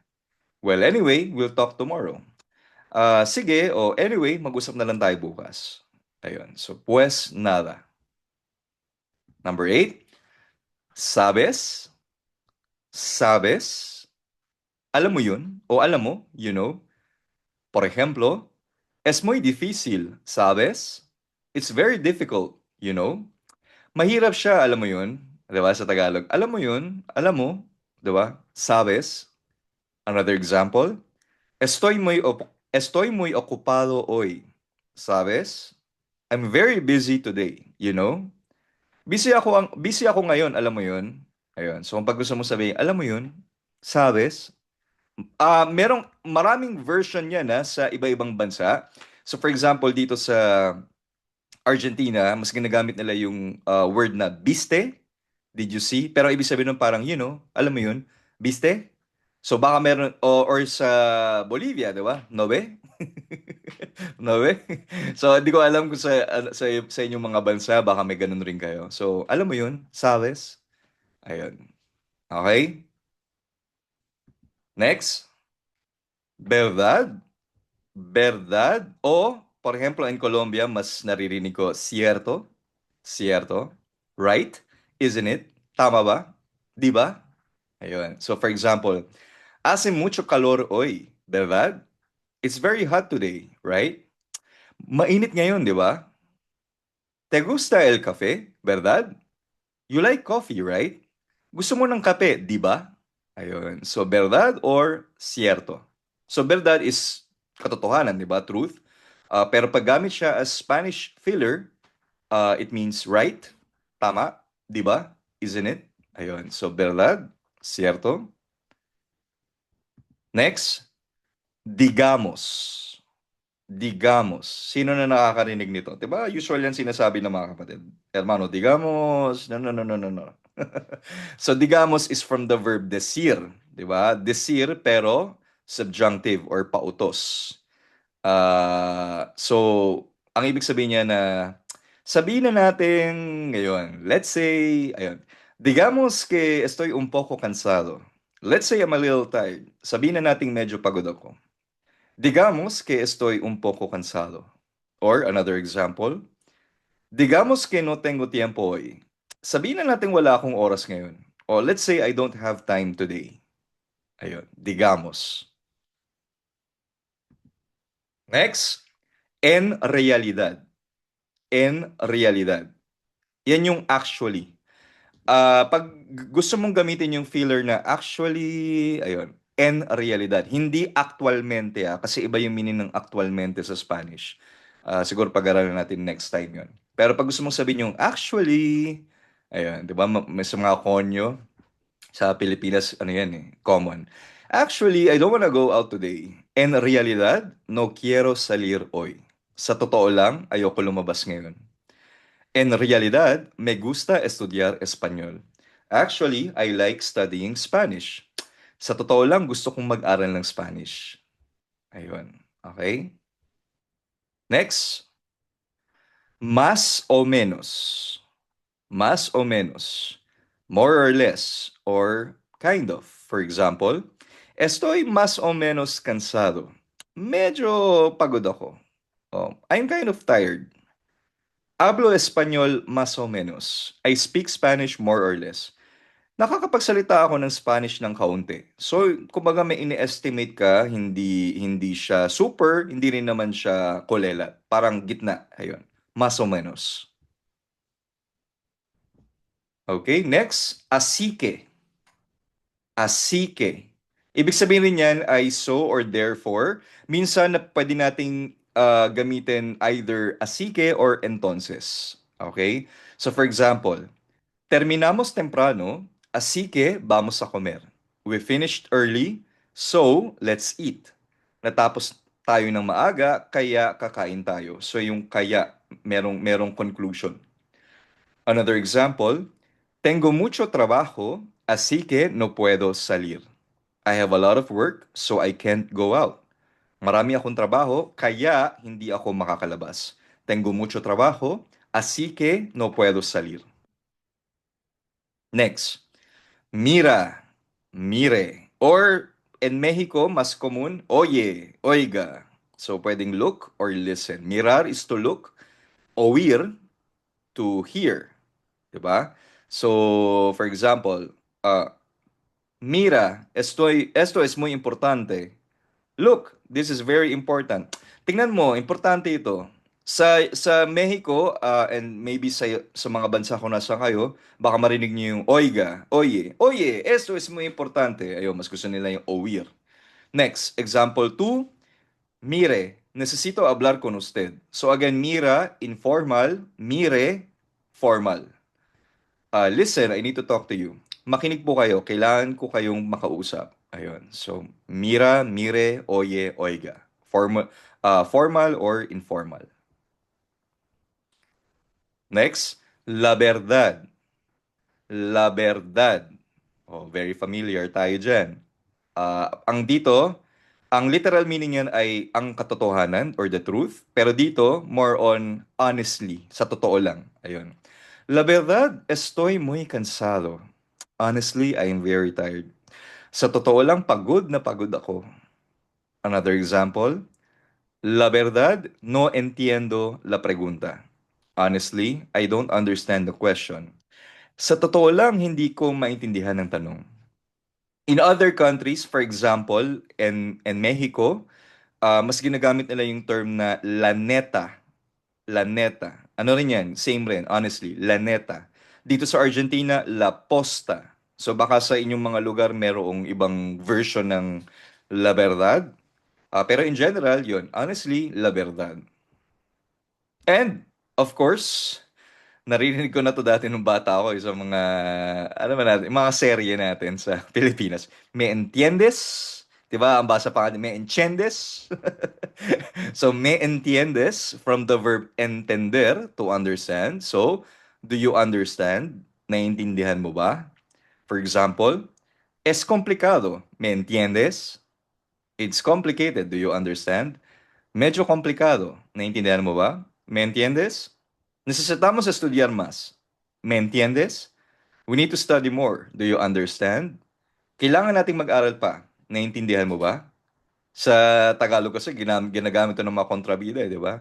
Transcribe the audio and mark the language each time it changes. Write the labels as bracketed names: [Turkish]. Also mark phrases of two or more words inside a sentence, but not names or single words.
[English] Well, anyway, we'll talk tomorrow. [Filipino] Sige, o anyway, mag-usap na lang tayo bukas. Ayun. So, [Spanish] pues nada. [English] Number 8, [Spanish] sabes, sabes, [Filipino] alam mo yun, o alam mo, [English] you know. [Spanish] Por ejemplo, es muy difícil, sabes? [English] It's very difficult, you know. [Filipino] Mahirap siya, alam mo yun, 'di ba, [English] sa Tagalog. [Filipino] Alam mo yun, alam mo, 'di ba? [Spanish] Sabes. [English] Another example, [Spanish] estoy muy ocupado hoy. Sabes? [English] I'm very busy today, you know. [Filipino] Busy ako ngayon, alam mo 'yun? Ayun. So, kung pag gusto mo sabihin, alam mo 'yun? [Spanish] Sabes? [Filipino] Merong maraming version 'yan sa iba-ibang bansa. So, for example, dito sa Argentina, mas ginagamit nila yung word na [Spanish] "viste." [English] Did you see? [Filipino] Pero ibig sabihin nun parang, alam mo 'yun? [Spanish] "Viste?" [Filipino] So, baka meron or sa Bolivia, 'di ba? [Spanish] "Nobe?" Nobe? [Filipino] So, hindi ko alam kung sa inyong mga bansa baka may ganun rin kayo. So, alam mo 'yun? Sabes? Ayun. Okay? [English] Next, [Spanish] verdad. Verdad. O, por ejemplo, en Colombia, [Filipino] mas naririnig ko, [Spanish] cierto. Cierto. [English] Right? Isn't it? [Filipino] Tama ba? Di ba? Ayun. [English] So, for example, [Spanish] hace mucho calor hoy. ¿Verdad? [English] It's very hot today, right? [Filipino] Mainit ngayon, di ba? [Spanish] ¿Te gusta el café? ¿Verdad? [English] You like coffee, right? [Filipino] Gusto mo ng kape, di ba? Ayun. [English] So, verdad or cierto? So, verdad is katotohanan, [Filipino] di ba? [English] Truth. [Filipino] Pero pag gamit siya [English] as Spanish filler, it means right. Tama, di ba? Isn't it? Ayun. So, [Spanish] verdad, cierto. Next, digamos. Digamos. [Filipino] Sino na nakakarinig nito? 'Di ba? Usual yan sinasabi ng mga kapatid. [Spanish] Hermano, digamos. No, no, no, no, no, no. [English] So, digamos is from the verb decir. [Filipino] 'Di ba? [English] Decir pero subjunctive or pautos. [Filipino] So, ang ibig sabihin niya na sabihin na natin ngayon, [English] let's say, [Filipino] ayun, [Spanish] digamos que estoy un poco cansado. [English] Let's say I'm a little tired. [Filipino] Sabihin na natin medyo pagod ako. [Spanish] Digamos que estoy un poco cansado. [English] Or another example, [Spanish] digamos que no tengo tiempo hoy. [Filipino] Sabihin na natin wala akong oras ngayon. [English] O let's say I don't have time today. [Spanish] Ayun, digamos. Next, en realidad. En realidad. [Filipino] Yan yung actually. Pag gusto mong gamitin yung filler na actually, ayun, en realidad. Hindi actualmente kasi iba yung meaning ng actualmente sa Spanish. Siguro pag-aralan natin next time yon. Pero pag gusto mong sabihin yung actually, ayun, di ba, may sa mga konyo, sa Pilipinas, ano yan common. [English] Actually, I don't wanna go out today. [Spanish] En realidad, no quiero salir hoy. [Filipino] Sa totoo lang, ayoko lumabas ngayon. [Spanish] En realidad, me gusta estudiar español. [English] Actually, I like studying Spanish. [Filipino] Sa totoo lang, gusto kong mag-aral ng Spanish. Ayun. Okay? Next, [Spanish] más o menos. Más o menos. [English] More or less. Or kind of. For example, [Spanish] estoy más o menos cansado. [Filipino] Medyo pagod ako. [English] Oh, I'm kind of tired. [Spanish] Hablo español más o menos. [English] I speak Spanish more or less. [Filipino] Nakakapagsalita ako ng Spanish ng kaunti. So, kumbaga may ini-estimate ka, hindi siya super, hindi rin naman siya kolela. Parang gitna. Ayun. [Spanish] Más o menos. Okay, next. Así que. Así que. [Filipino] Ibig sabihin rin yan ay [English] so or therefore. [Filipino] Minsan na pwede nating gamitin either [Spanish] así que [Filipino] or entonces. [English] Okay? So for example, [Spanish] terminamos temprano, así que vamos a comer. [English] We finished early, so let's eat. [Filipino] Natapos tayo ng maaga, kaya kakain tayo. So yung kaya, merong conclusion. [English] Another example, [Spanish] tengo mucho trabajo, así que no puedo salir. [English] I have a lot of work, so I can't go out. [Filipino] Marami akong trabaho, kaya hindi ako makakalabas. [Spanish] Tengo mucho trabajo, así que no puedo salir. Next, mira, mire. [English] Or in Mexico, [Spanish] mas común, oye, oiga. [Filipino] So pwedeng [English] look or listen. Mirar is to look, oír to hear. Diba? So, for example, [Spanish] mira, esto es muy importante. [English] Look, this is very important. [Filipino] Tingnan mo, importante ito. Sa Mexico, [English] and maybe [Filipino] sa mga bansa kung nasa kayo, baka marinig niyo yung [Spanish] oiga, oye, oye, esto es muy importante. [Filipino] Ayun, mas gusto nila yung oír. [English] Next, example 2, [Spanish] mire, necesito hablar con usted. [English] So again, mira, informal, mire, formal. Listen, I need to talk to you. [Filipino] Makinig po kayo, kailangan ko kayong makausap. Ayun. So, [Spanish] mira, mire, oye, oiga. [English] Formal or informal. Next, [Spanish] la verdad. La verdad. [Filipino] Oh, [English] very familiar [Filipino] tayo dyan. Ang dito, ang [English] literal meaning [Filipino] yan ay ang katotohanan or [English] the truth. [Filipino] Pero dito, [English] more on honestly, [Filipino] sa totoo lang. Ayun. [Spanish] La verdad, estoy muy cansado. [English] Honestly, I am very tired. [Filipino] Sa totoo lang, pagod na pagod ako. [English] Another example, [Spanish] la verdad, no entiendo la pregunta. [English] Honestly, I don't understand the question. [Filipino] Sa totoo lang, hindi ko maintindihan ng tanong. [English] In other countries, for example, in Mexico, [Filipino] mas ginagamit nila yung term na [Spanish] la neta. La neta. [Filipino] Ano rin yan? Same rin, honestly. [Spanish] La neta. [Filipino] Dito sa Argentina, [Spanish] la posta. [Filipino] So baka sa inyong mga lugar merong ibang version ng [Spanish] la verdad. [English] Pero in general, yun. Honestly, [Spanish] la verdad. [English] And, of course, [Filipino] naririnig ko na to dati nung bata ako sa mga, ano ba natin, mga serye natin sa Pilipinas. [Spanish] Me entiendes? [Filipino] 'Di ba? Ang basa pa natin, [Spanish] me entiendes? [English] So, [Spanish] me entiendes [English] from the verb entender, to understand. So, do you understand? [Filipino] Naiintindihan mo ba? [English] For example, [Spanish] es complicado. ¿Me entiendes? [English] It's complicated. Do you understand? [Filipino] Medyo komplikado. Naiintindihan mo ba? [Spanish] ¿Me entiendes? Necesitamos estudiar más. ¿Me entiendes? [English] We need to study more. Do you understand? [Filipino] Kailangan nating mag-aral pa. Naiintindihan mo ba? Sa Tagalog kasi ginagamit ito ng mga kontrabida, di ba?